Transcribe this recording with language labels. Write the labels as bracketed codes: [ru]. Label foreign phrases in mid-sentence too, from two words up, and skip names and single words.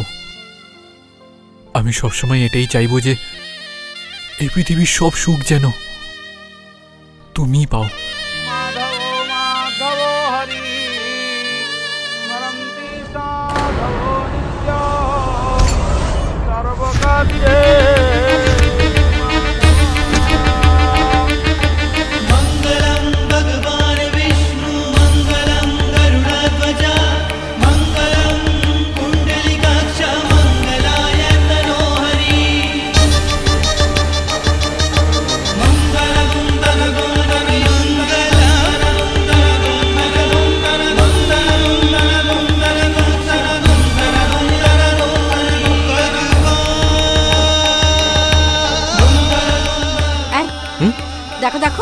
[bn] আমি সবসময় এটাই চাইবো যে এই পৃথিবীর সব সুখ যেন তুমি পাও। [sa] মাধব মাধব হরি স্মরন্তি সাধব নিত্য সর্বকালে। मङ्गलं भगवान् विष्णु मङ्गलं गरुडध्वजा मङ्गलं कुण्डलिकाक्ष मङ्गलाय तनोहरि मङ्गलं [bn] দেখো দেখো